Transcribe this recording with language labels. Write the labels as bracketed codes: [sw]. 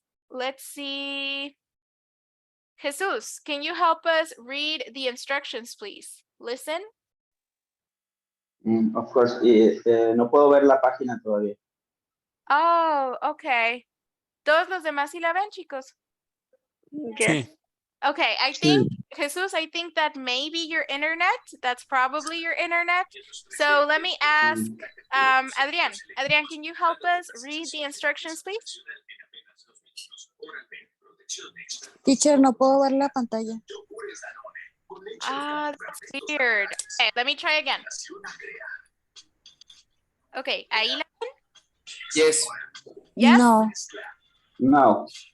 [en] Let's see. Jesus, can you help us read the instructions, please? Listen. Of course, [es] no puedo ver la página todavía. [en] Oh, okay. [es] ¿Todos los demás sí la ven, chicos? Sí. [en] Okay, I think, Jesus, I think that maybe your internet, that's probably your internet. So let me ask Adrián. Adrián, can you help us read the instructions, please? [es] Teacher, no puedo ver la pantalla. [en] Ah, that's weird. Okay, let me try again. [es] Okay, ahí la ven? [en] Yes. Yes? No, No.